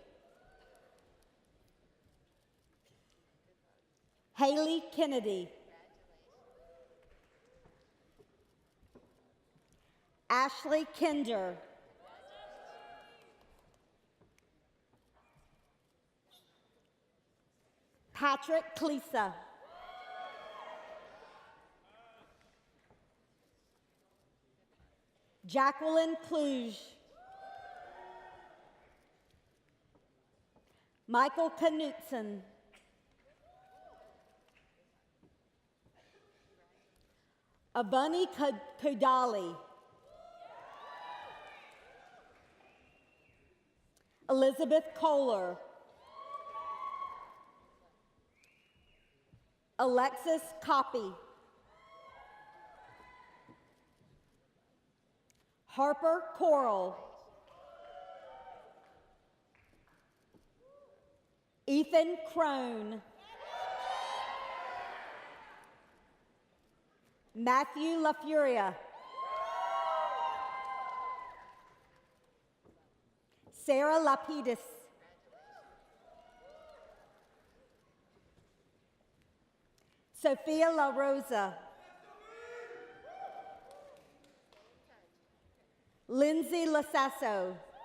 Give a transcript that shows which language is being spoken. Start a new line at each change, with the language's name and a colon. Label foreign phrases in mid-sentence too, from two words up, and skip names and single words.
English: Haley Kennedy. Ashley Kinder. Patrick Klesa. Jacqueline Kluge. Michael Knutson. Abani Kodali. Elizabeth Kohler. Alexis Copy. Harper Coral. Ethan Crone. Matthew LaFuria. Sarah Lapidus. Sophia La Rosa. Lindsay Lasasso.